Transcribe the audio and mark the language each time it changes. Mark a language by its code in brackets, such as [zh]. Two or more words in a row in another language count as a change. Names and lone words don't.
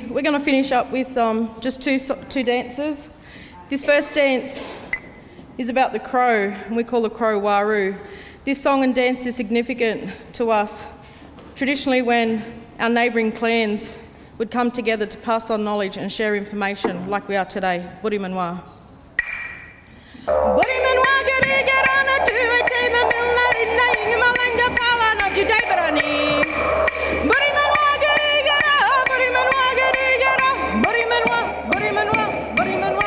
[en] We're going to finish up with just two dances. This first dance is about the crow, and we call it Crow Wharoo. This song and dance is significant to us. Traditionally, when our neighbouring clans would come together to pass on knowledge and share information like we are today. Buri manwa. Buri manwa gari garana tu ete mamilna rinna ingmalanga pala na jidai barani. Buri manwa gari gara, buri manwa gari gara, buri manwa, buri manwa, buri manwa.